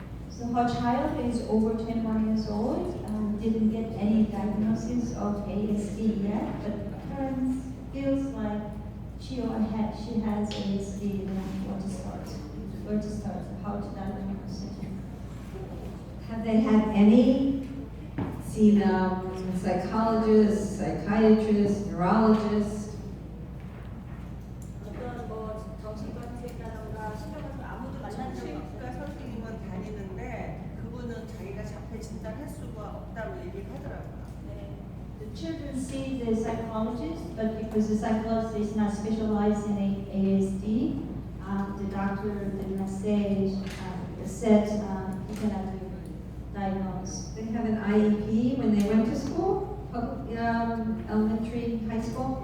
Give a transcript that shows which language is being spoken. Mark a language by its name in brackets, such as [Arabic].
[English] So her child is over 21 years old, didn't get any diagnosis of ASD yet, but parents feels like she has ASD and where to start, how to diagnose it. Have they had any seen psychologists, psychiatrists, neurologists? [Korean] 어떤 뭐 정신과의사라던가 신경과에서 아무도 만난 적이 없어요. 선생님은 다니는데 그분은 자기가 자폐 진단할 수가 없다고 얘기를 하더라고요. [English] The children see the psychologist, but because the psychologist is not specialized in ASD, the doctor did not say, said he cannot diagnose. They have an IEP when they went to school, elementary, high school?